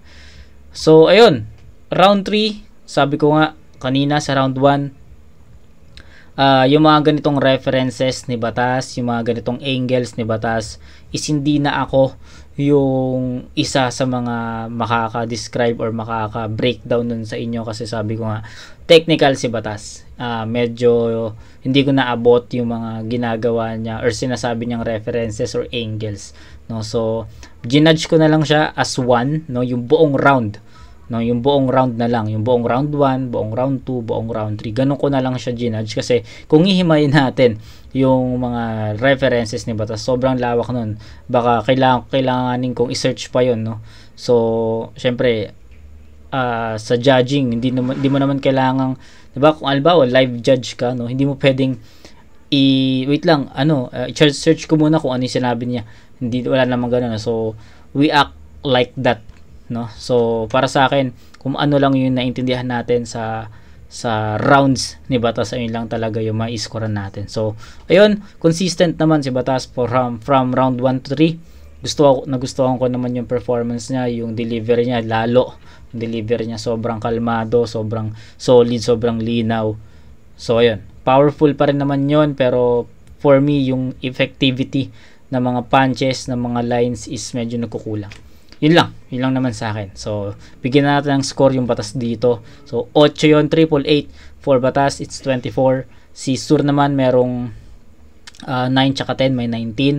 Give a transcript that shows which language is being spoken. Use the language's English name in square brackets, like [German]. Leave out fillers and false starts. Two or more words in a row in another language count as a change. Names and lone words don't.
[Filipino] So, ayun, round 3, sabi ko nga, kanina sa round 1, yung mga ganitong references ni Batas, yung mga ganitong angles ni Batas, is hindi na ako yung isa sa mga makaka-describe or makaka-breakdown nun sa inyo, kasi sabi ko nga, technical si Batas. Medyo hindi ko naabot yung mga ginagawa niya or sinasabi niyang references or angles, no? So, ginudge ko na lang siya as one, no? Yung buong round, no? Yung buong round na lang, yung buong round 1, buong round 2, buong round 3. Ganun ko na lang siya ginudge, kasi kung hihimayin natin yung mga references ni Batas, sobrang lawak nun. Baka kailanganin kong i-search pa yun, no? So, syempre, sa judging, hindi mo naman kailangang, diba, kung albaw [English] live judge [Filipino] ka, no, hindi mo pwedeng wait lang, search ko muna kung ano yung sinabi niya. Wala namang gano'n. [English] So, we act like that, no? [Filipino] So, para sa akin, kung ano lang yung naintindihan natin sa rounds ni Batas, ayun lang talaga yung ma-scorean natin. So, ayun, consistent naman si Batas [English] from round 1 to 3. [Filipino] Nagustuhan ko naman yung performance niya, yung delivery niya, lalo yung delivery niya, sobrang kalmado, sobrang solid, sobrang linaw. So, ayun, powerful pa rin naman yun, pero [English] for me, [Filipino] yung effectivity ng mga punches, ng mga lines is medyo nagkukulang. Yun lang naman sa akin. So, bigyan natin ng score yung Batas dito. So, 8 yun, 888. [English] For Batas, it's 24. [Filipino] Si Sur naman, merong 9 tsaka 10, may 19.